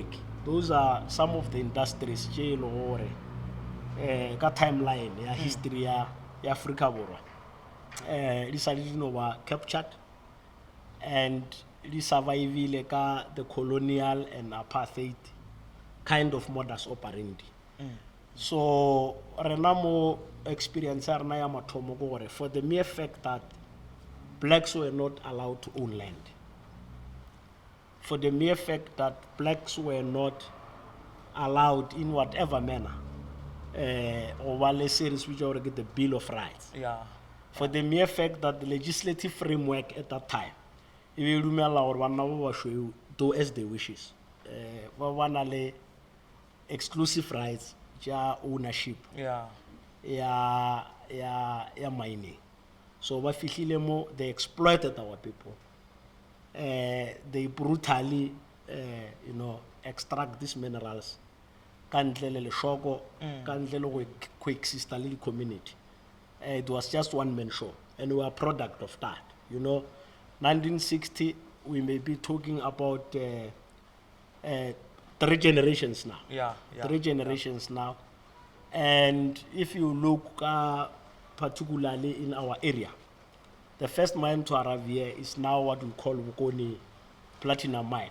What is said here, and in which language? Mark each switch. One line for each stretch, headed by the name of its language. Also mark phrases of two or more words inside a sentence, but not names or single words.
English: Those are some of the industries, timeline, history, Africa. These are captured and survive the colonial and apartheid kind of modus operandi.
Northern Sotho: So rena mo experience ya rena ya mathomo ke gore
English: for the mere fact that blacks were not allowed to own land, for the mere fact that blacks were not allowed in whatever manner or le series which are the Bill of Rights, for the mere fact that the legislative framework at that time
Northern Sotho: e be dumela gore banna ba basweu
English: do as they wishes,
Northern Sotho: ba bana le
English: exclusive rights
Northern Sotho: ja ownership ya mining. So ba fihlile mo,
English: they exploited our people, they brutally extract these minerals
Northern Sotho: ka ntle le leshoko, ka ntle le go
English: coexist le community. It was just one man show, and we are a product of that. 1960, we may be talking about 3 generations now. 3 generations now. And if you look particularly in our area, the first mine to arrive here is now what we call Bokoni Platinum Mine.